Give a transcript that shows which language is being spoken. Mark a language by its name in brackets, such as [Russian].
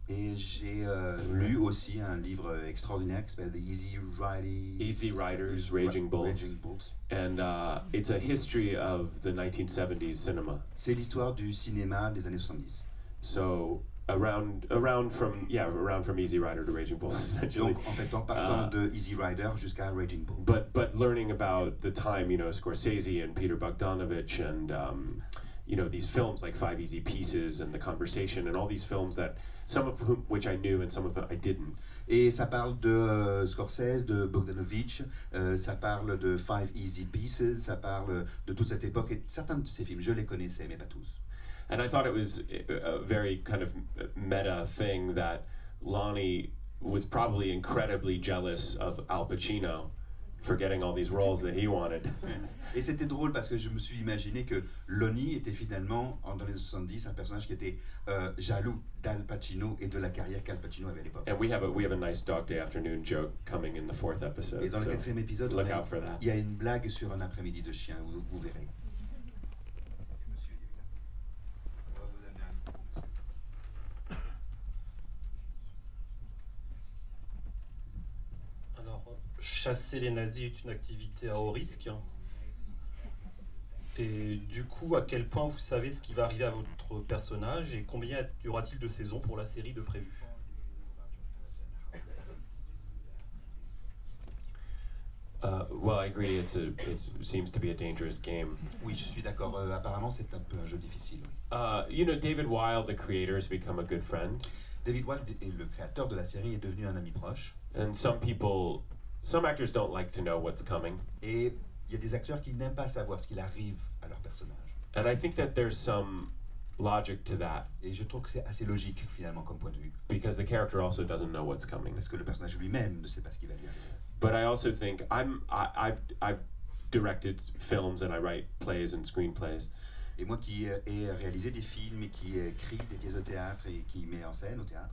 [French] Et j'ai lu aussi un livre extraordinaire qui s'appelle The [English] Easy Riders, Raging Bulls. And it's a history of the 1970s cinema. [French] C'est l'histoire du cinéma des années 70. [English] So around from Easy Rider to Raging Bulls, essentially. [French] Donc en fait, en partant de Easy Rider jusqu'à Raging Bull. [English] But learning about the time, Scorsese and Peter Bogdanovich and you know, these films like Five Easy Pieces and The Conversation and all these films that some of whom which I knew and some of them I didn't. [French] Et ça parle de Scorsese, de Bogdanovich, ça parle de Five Easy Pieces, ça parle de toute cette époque. Et certains de ces films, je les connaissais, mais pas tous. [English] And I thought it was a very kind of meta thing that Lonnie was probably incredibly jealous of Al Pacino for getting all these roles that he wanted. [French] Et c'était drôle parce que je me suis imaginé que Lonnie était finalement, dans les 70, un personnage qui était jaloux d'Al Pacino et de la carrière qu'Al Pacino avait à l'époque. [English] And we have a nice Dog Day Afternoon joke coming in the 4th episode. [French] Et dans le [English] so [French] 4e épisode, [English] look out for that. [French] il y a une blague sur un après-midi de chien, vous verrez. Chasser les nazis est une activité à haut risque. Et du coup, à quel point vous savez ce qui va arriver à votre personnage et combien y aura-t-il de saisons pour la série de prévues? [English] Well, I agree. It seems to be a dangerous game. [French] Oui, je suis d'accord. Apparemment, c'est un peu un jeu difficile. Oui. [English] You know, David Wilde, the creator, has become a good friend. [French] David Wilde, le créateur de la série, est devenu un ami proche. [English] And some actors don't like to know what's coming. [French] Et il y a des acteurs qui n'aiment pas savoir ce qu'il arrive à leur personnage. [English] And I think that there's some logic to that. [French] Et je trouve que c'est assez logique finalement comme point de vue. [English] Because the character also doesn't know what's coming. [French] Parce que le personnage lui-même ne sait pas ce qui va lui arriver. [English] But I also think I've directed films and I write plays and screenplays. [French] Et moi qui ai réalisé des films et qui ai écrit des pièces de théâtre et qui met en scène au théâtre.